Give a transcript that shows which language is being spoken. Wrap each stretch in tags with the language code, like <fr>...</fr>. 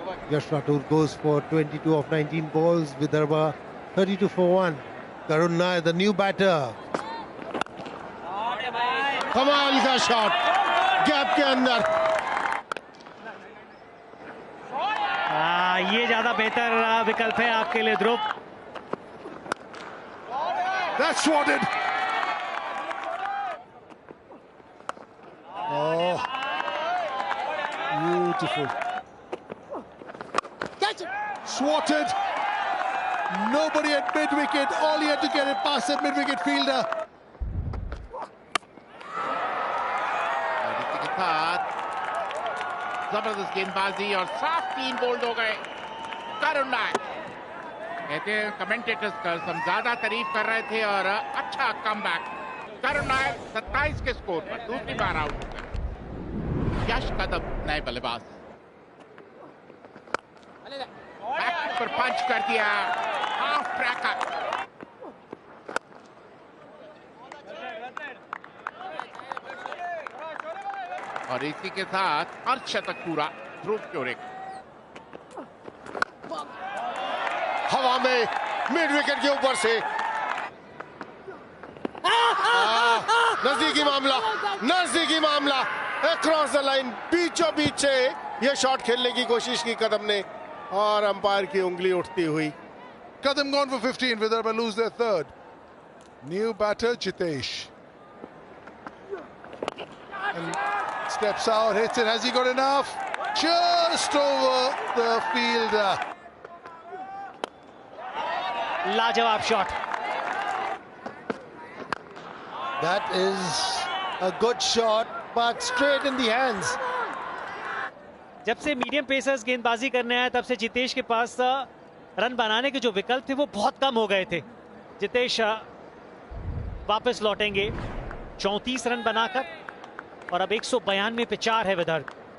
<en>Yash Rathore goes for 22 of 19 balls. Vidarbha 32 for 1. Karun Nair, the new batter.</en> <hi>कमाल का shot gap के अंदर। ये ज्यादा बेहतर विकल्प है आपके लिए ध्रुव।</hi> <en>That's swatted. Oh, beautiful. Swatted. Nobody at mid-wicket. All he had to get it past that mid-wicket fielder.</en> <hi>और इसी के साथ जबरदस्त गेंदबाजी और साफ 3 बोल्ड हो गए। करुण नायर कहते हैं कमेंटेटर्स का हम ज्यादा तारीफ कर रहे थे और अच्छा कमबैक। करुण नायर 27 के स्कोर पर दूसरी बार आउट हो गए। यश कदम नए बल्लेबाज बैक पर पंच कर दिया, हाफ ट्रैकर। और इसी के साथ अर्धशतक पूरा ध्रुव चोरे। हवा में मिड विकेट के ऊपर से नजदीकी मामला, नजदीकी मामला, अक्रॉस द लाइन, बीचों बीच से ये शॉट खेलने की कोशिश की कदम ने और अंपायर की उंगली उठती हुई।</hi> <en>Kadam gone for 15. Vidarbha lose their third. New batter Jitesh. And steps out, hits it. Has he got enough? Just over the fielder.</en> <hi>लाजवाब shot.</hi> <en>That is a good shot, but straight in the hands.</en> <hi>जब से medium pacers गेंदबाजी करने आए तब से जितेश के पास run बनाने के जो विकल्प थे वो बहुत कम हो गए थे। जितेश वापस लौटेंगे 34 रन बनाकर और अब 192 पे 4 है विदर्भ।</hi>